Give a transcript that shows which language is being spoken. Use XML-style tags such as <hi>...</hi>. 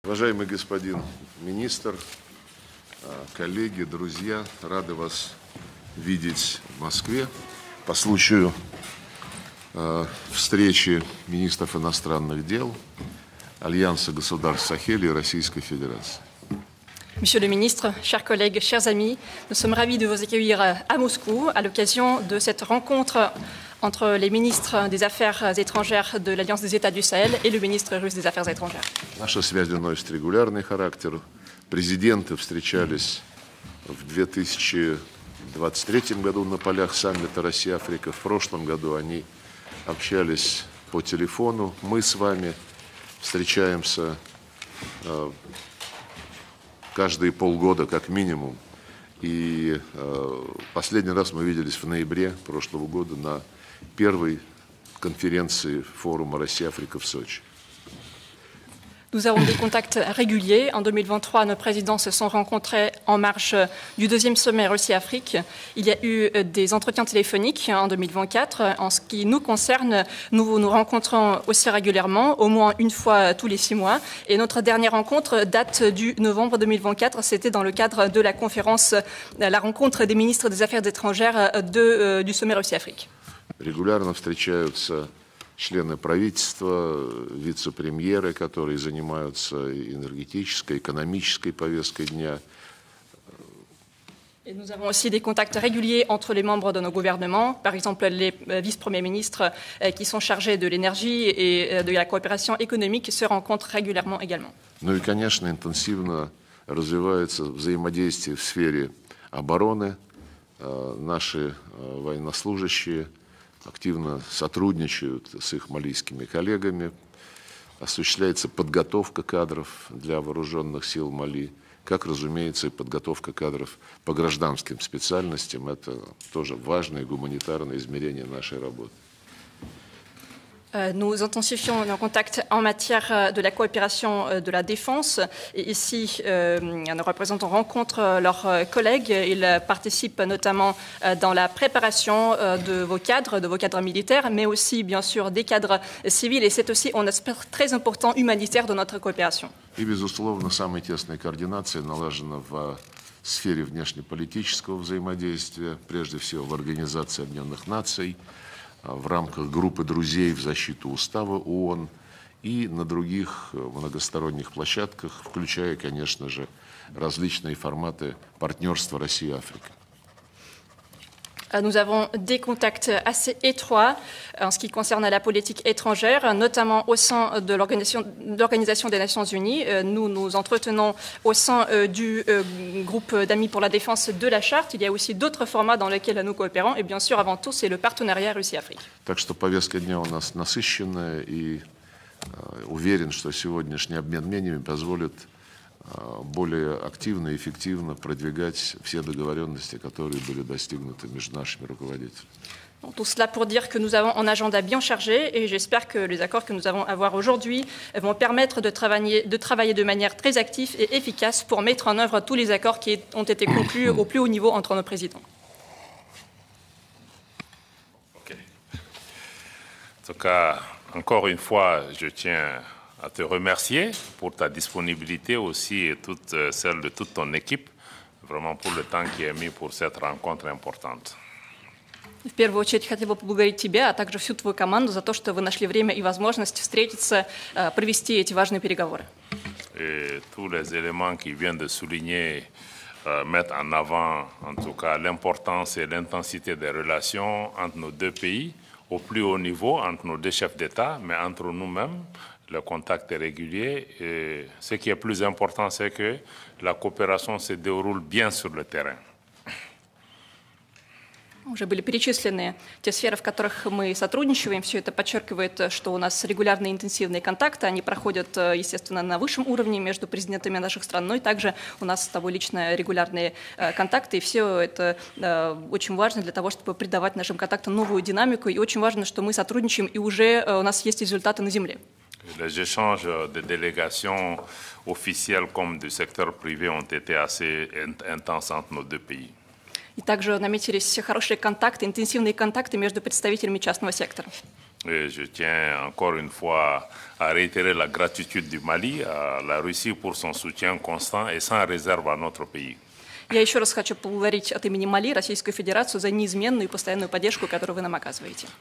<ru>Уважаемый господин министр, коллеги, друзья, рады вас видеть в Москве по случаю встречи министров иностранных дел Альянса государств Сахеля и Российской Федерации.</ru> <fr>Monsieur le ministre, chers collègues, chers amis, nous sommes ravis de vous accueillir à Moscou à l'occasion de cette rencontre entre les ministres des Affaires étrangères de l'Alliance des États du Sahel et le ministre russe des Affaires étrangères.</fr> <ru>Наша связь носит регулярный характер. Президенты встречались в 2023 году на полях саммита Россия-Африка. В прошлом году они общались по телефону. Мы с вами встречаемся каждые полгода как минимум. И последний раз мы виделись в ноябре прошлого года на первой конференции форума Россия-Африка в Сочи.</ru> <fr>Nous avons des contacts réguliers. En 2023, nos présidents se sont rencontrés en marge du deuxième sommet Russie-Afrique. Il y a eu des entretiens téléphoniques en 2024. En ce qui nous concerne, nous nous rencontrons aussi régulièrement, au moins une fois tous les 6 mois. Et notre dernière rencontre date du novembre 2024. C'était dans le cadre de la conférence, la rencontre des ministres des Affaires étrangères du sommet Russie-Afrique.</fr> <ru>Регулярно встречаются члены правительства, вице-премьеры, которые занимаются энергетической, экономической повесткой дня.</ru> <fr>Et nous avons aussi des contacts réguliers entre les membres de nos gouvernements, par exemple les vice-premiers ministres qui sont chargés de l'énergie et de la coopération économique se rencontrent régulièrement également.</fr> <ru>Ну и, конечно, интенсивно развивается взаимодействие в сфере обороны. Наши военнослужащие активно сотрудничают с их малийскими коллегами, осуществляется подготовка кадров для вооруженных сил Мали, как, разумеется, и подготовка кадров по гражданским специальностям. Это тоже важное гуманитарное измерение нашей работы.</ru> <fr>Nous intensifions nos contacts en matière de la coopération de la défense. Et ici, nos représentants rencontrent leurs collègues. Ils participent notamment dans la préparation de vos cadres militaires, mais aussi, bien sûr, des cadres civils. Et c'est aussi un aspect très important humanitaire de notre coopération.</fr> <ru>И, безусловно, самая тесная координация налажена в сфере внешнеполитического взаимодействия, прежде всего в Организации Объединенных Наций, в рамках группы друзей в защиту устава ООН и на других многосторонних площадках, включая, конечно же, различные форматы партнерства России-Африка.</ru> <fr>Nous avons des contacts assez étroits en ce qui concerne la politique étrangère, notamment au sein de l'Organisation des Nations Unies. Nous nous entretenons au sein du groupe d'amis pour la défense de la Charte. Il y a aussi d'autres formats dans lesquels nous coopérons. Et bien sûr, avant tout, c'est le partenariat Russie-Afrique.</fr> <ru>Так что повестка дня у нас насыщенная, и уверен, что сегодняшний обмен мнениями позволит более активно и эффективно продвигать все договоренности, которые были достигнуты между нашими руководителями.</ru> <fr>Tout cela pour dire que nous avons un agenda bien chargé et j'espère que les accords que nous allons avoir aujourd'hui vont permettre de travailler de manière très active et efficace pour mettre en œuvre tous les accords qui ont été conclus au plus haut niveau entre nos présidents.</fr> <en>Okay.</en> <fr>En tout cas, encore une fois, je tiens à te remercier pour ta disponibilité aussi et celle de toute ton équipe, vraiment pour le temps qui est mis pour cette rencontre importante.</fr> <ru>В первую очередь хотел бы поблагодарить тебя, а также всю твою команду за то, что вы нашли время и возможность встретиться, провести эти важные переговоры.</ru> <fr>Et tous les éléments qui viennent de souligner mettent en avant, en tout cas, l'importance et l'intensité des relations entre nos deux pays, au plus haut niveau, entre nos deux chefs d'État, mais entre nous-mêmes. Le contact est régulier et ce qui est plus important, c'est que la coopération se déroule bien sur le terrain.</fr> <ru>Уже были перечислены те сферы, в которых мы сотрудничаем. Все это подчеркивает, что у нас регулярные интенсивные контакты. Они проходят, естественно, на высшем уровне между президентами наших стран, но и также у нас с тобой лично регулярные контакты. И все это очень важно для того, чтобы придавать нашим контактам новую динамику. И очень важно, что мы сотрудничаем, и уже у нас есть результаты на земле.</ru> <fr>Les échanges de délégations officielles comme du secteur privé ont été assez intenses entre nos deux pays.</fr> <ru>И также наметились хорошие контакты, интенсивные контакты между представителями частного сектора.</ru> <fr>Et je tiens encore une fois à réitérer la gratitude du Mali à la Russie pour son soutien constant et sans réserve à notre pays.</fr> <ru>Я еще раз хочу поблагодарить от имени Мали Российскую Федерацию за неизменную и постоянную поддержку, которую вы нам оказываете.</ru>